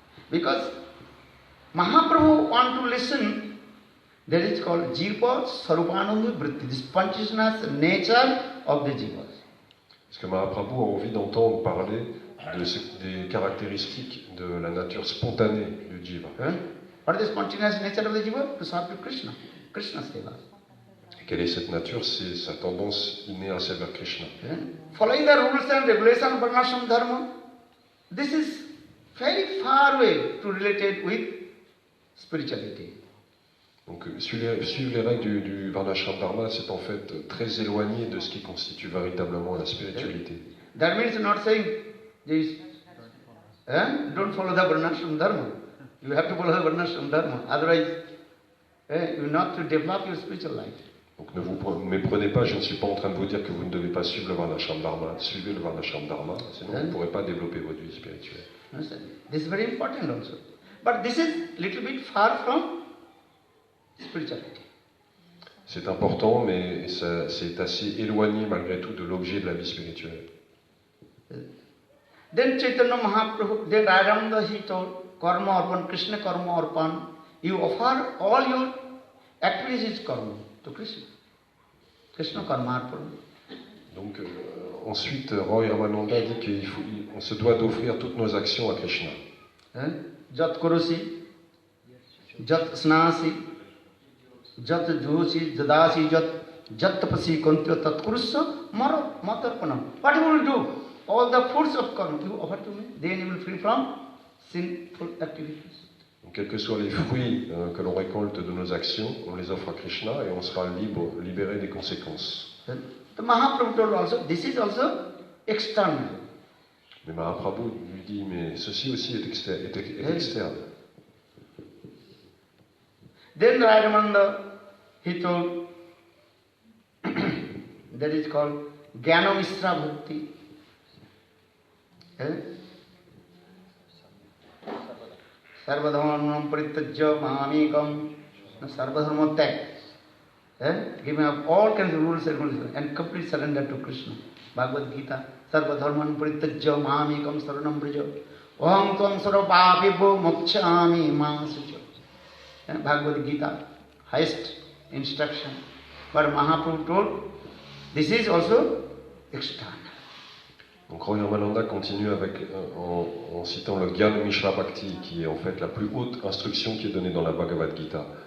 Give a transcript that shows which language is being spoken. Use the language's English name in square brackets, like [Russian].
[English] Because Mahaprabhu want to listen, that is called Jiva Sarupananda Vritti, this consciousness nature of the Jivas. [French] Parce que Mahaprabhu a envie d'entendre parler des caractéristiques de la nature spontanée du Jiva. [English] What is the spontaneous nature of the Jiva? To serve to Krishna, Krishna seva. [French] Quelle est cette nature? C'est sa tendance innée à servir Krishna. [English] Following the rules and regulations of Varnashram Dharma, this is very far away to related with spirituality. [French] Donc suivre les règles du Varnashram Dharma, c'est en fait très éloigné de ce qui constitue véritablement la spiritualité. [English] That means not saying this, don't follow the Varnashram Dharma. You have to follow the Varnashram Dharma. Otherwise, you will not to develop your spiritual life. [French] Donc ne vous méprenez pas, je ne suis pas en train de vous dire que vous ne devez pas suivre le Varnashram Dharma. Suivez le Varnashram Dharma, sinon vous ne pourrez pas développer votre vie spirituelle. [English] This is very important also. But this is little bit far from spirituality. [French] C'est important, mais c'est assez éloigné malgré tout de l'objet de la vie spirituelle. [English] Then Chaitanya Mahaprabhu, then Radhamanda he told, Karma Arpan, Krishna Karma Arpan, you offer all your activities karma to Krishna. Krishna Karma Arpan. [French] Donc ensuite, Roy Ramananda dit qu'on se doit d'offrir toutes nos actions à Krishna. [Sanskrit] Jat Kurusi, Jat Snasi, Jat Jusi, Jadasi, Jat Tapasi, Kontya Tat Kurusa, Matarpanam. [English] What you will do? All the fruits of karma you offer to me, then you will free from sinful activities. [French] Donc, quels que soient les fruits que l'on récolte de nos actions, on les offre à Krishna et on sera libéré des conséquences. [English] The Mahaprabhu told also, this is also external. [French] Mais Mahaprabhu lui dit, mais ceci aussi est externe. [English] Then Radhamanda, he told, that is called Jnana-mishra bhakti. [Sanskrit] Sarvadharmanam parityajya mamekam. Sarvadharma tag. [English] Giving up all kinds of rules and regulations and complete surrender to Krishna. [Sanskrit] Bhagavad Gita. Sarvadharman parityajya mamekam saranam braja. Aham tvam sarvapapibho mokshami masucha. [English] Bhagavad Gita, highest instruction. But Mahaprabhu told, this is also external. [French] Donc Roy Ramananda continue en citant le Jnana Mishra Bhakti, qui est en fait la plus haute instruction qui est donnée dans la Bhagavad Gita.